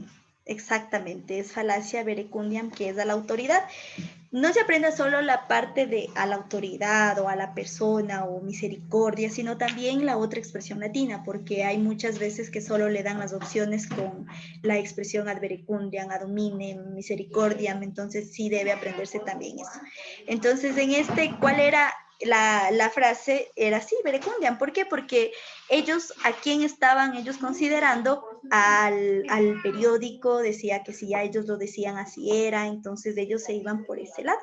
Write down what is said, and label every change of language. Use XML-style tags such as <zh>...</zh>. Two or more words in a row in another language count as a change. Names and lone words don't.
<es>Exactamente, es falacia verecundiam, que es a la autoridad. No se aprende solo la parte de a la autoridad o a la persona o misericordia, sino también la otra expresión latina, porque hay muchas veces que solo le dan las opciones con la expresión</es> <la>ad verecundiam, ad hominem, misericordiam,</la> <es>entonces sí debe aprenderse también eso. Entonces, en este, ¿cuál era la frase? Era así, verecundiam. ¿Por qué? Porque ellos, ¿a quién estaban ellos considerando? Al periódico, decía que si ya ellos lo decían así era, entonces ellos se iban por ese lado.</es>